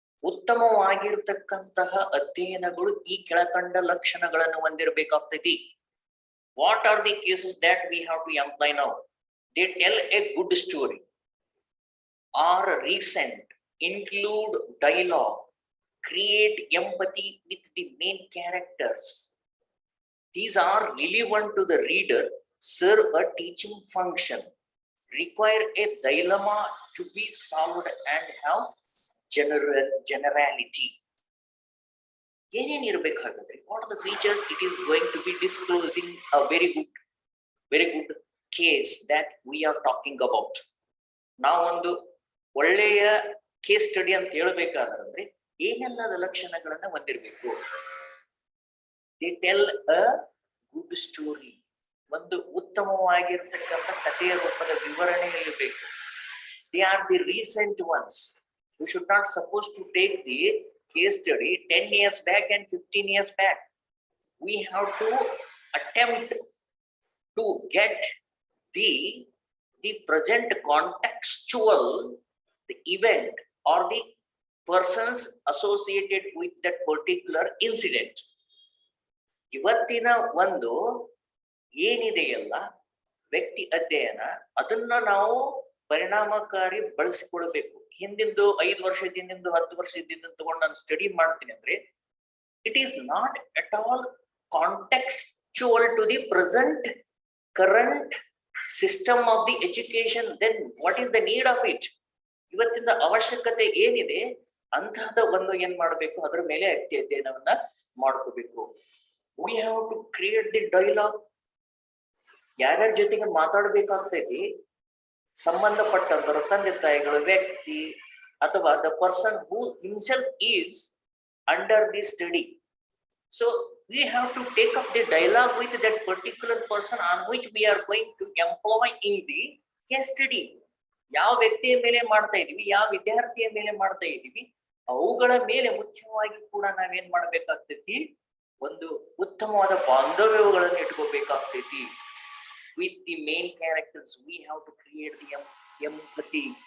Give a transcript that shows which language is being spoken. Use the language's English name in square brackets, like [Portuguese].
[Kannada] ಉತ್ತಮವಾಗಿರ್ತಕ್ಕಂತಹ ಅಧ್ಯಯನಗಳು ಈ ಕೆಳಕಂಡ ಲಕ್ಷಣಗಳನ್ನು ಹೊಂದಿರಬೇಕಾಗ್ತೈತಿ. [English] What are the cases that we have to employ now? They tell a good story, are recent, include dialogue, create empathy with the main characters. These are relevant to the reader, serve a teaching function, require a dilemma to be solved, and have generality. [Kannada] ಏನೇನ್ ಇರಬೇಕಾಗುತ್ತೆ? [English] What are the features? It is going to be disclosing a very good case that we are talking about. [Kannada] ನಾವು ಒಂದು ಒಳ್ಳೆಯ case study ಅಂತ ಹೇಳ್ಬೇಕಾದ್ರೆ ಏನೆಲ್ಲದ ಲಕ್ಷಣಗಳನ್ನ ಹೊಂದಿರಬೇಕು? [English] they tell a good story, [Kannada] ಒಂದು ಉತ್ತಮವಾಗಿರ್ತಕ್ಕಂಥ ಕಥೆಯ ರೂಪದ ವಿವರಣೆ ಇರಬೇಕು. [English] They are the recent ones. We should not suppose to take the case study 10 years back and 15 years back. We have to attempt to get the present contextual the event or the persons associated with that particular incident. [Kannada] ಇವತ್ತಿನ ಒಂದು ಏನಿದೆಯಲ್ಲ ವ್ಯಕ್ತಿ ಅಧ್ಯಯನ, ಅದನ್ನ ನಾವು ಪರಿಣಾಮಕಾರಿ ಬಳಸಿಕೊಳ್ಬೇಕು. ಹಿಂದಿಂದು 5 ವರ್ಷದಿಂದ 10 ವರ್ಷದಿಂದ ತಗೊಂಡು ನಾನು ಸ್ಟಡಿ ಮಾಡ್ತೀನಿ ಅಂದ್ರೆ [English] It is not at all contextual to the present current system of the education. Then what is the need of it? [Kannada] ಇವತ್ತಿನ ಅವಶ್ಯಕತೆ ಏನಿದೆ ಅಂತಹದ ಒಂದು ಏನ್ ಮಾಡ್ಬೇಕು, ಅದ್ರ ಮೇಲೆ ಅಧ್ಯಯನವನ್ನ ಮಾಡ್ಕೋಬೇಕು. [English] We have to create the dialogue. [Kannada] ಯಾರ್ಯಾರ ಜೊತೆಗೆ ಮಾತಾಡ್ಬೇಕಾಗ್ತೈತಿ, ಸಂಬಂಧಪಟ್ಟಂತರು, ತಂದೆ ತಾಯಿಗಳು, ವ್ಯಕ್ತಿ ಅಥವಾ [English] The person who himself is under the study. So we have to take up the dialogue with that particular person on which we are going to employ in the case study. [Kannada] ಯಾವ ವ್ಯಕ್ತಿಯ ಮೇಲೆ ಮಾಡ್ತಾ ಇದೀವಿ, ಯಾವ ವಿದ್ಯಾರ್ಥಿಯ ಮೇಲೆ ಮಾಡ್ತಾ ಇದೀವಿ, ಅವುಗಳ ಮೇಲೆ ಮುಖ್ಯವಾಗಿ ಕೂಡ ನಾವೇನ್ ಮಾಡ್ಬೇಕಾಗ್ತೈತಿ, ಒಂದು ಉತ್ತಮವಾದ ಬಾಂಧವ್ಯಗಳನ್ನು ಇಟ್ಕೋಬೇಕಾಗ್ತೈತಿ. [English] With the main characters we have to create the empathy.